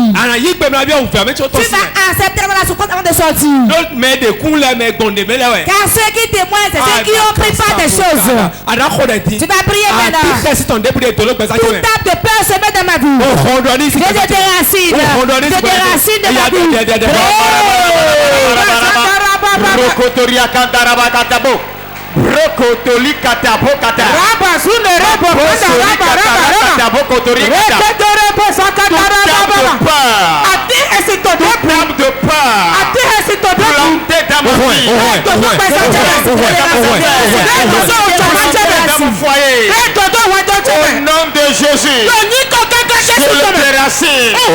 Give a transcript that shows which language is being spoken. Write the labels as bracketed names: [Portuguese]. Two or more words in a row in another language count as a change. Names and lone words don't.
[French] Tu vas accepter la souffrance avant de sortir. Car ceux qui témoignent, c'est ceux qui ont pris part des choses. Tu vas prier maintenant. Toute table de peur se met dans ma vie. Je te déracine. Je te déracine de ma vie. Brokotoli katabo kata. Raba sune raba raba au nom de Jésus, je le déracine.